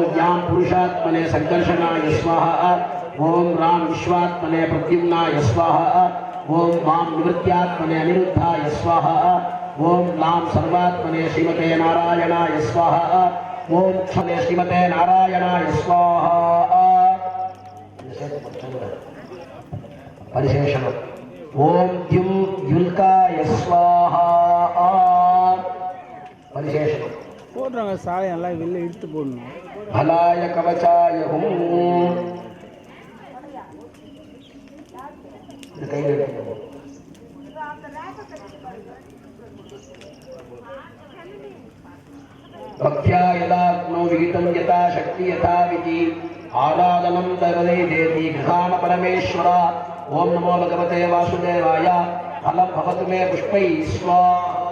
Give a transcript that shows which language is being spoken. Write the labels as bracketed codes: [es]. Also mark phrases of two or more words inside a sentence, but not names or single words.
[sa] ज्ञां पुरुषात्मने संकर्षणाय स्वाहा ओम राम विश्वात्मने प्रद्युम्नाय स्वाहा ओम वाम निवृत्त्यात्मने अनिरुद्धाय स्वाहा ओम लां सर्वात्मने श्रीमते नारायणाय स्वाहा ओम क्षणे श्रीमते नारायणाय स्वाहा परिशेषणम् ओम द्युं युल्काय स्वाहा परिशेषणम् [ta] போடுறாங்க சாயம் எல்லாம் வெளில இழுத்து போடணும் [sa] भलाय कवचाय हुम भक्त्या यदाग्नौ विहितं यथा शक्ति यथा विधि आराधनं दरदे देति गृहाण परमेश्वर ओम नमो भगवते वासुदेवाय फलं भवतु मे पुष्पैः स्वाहा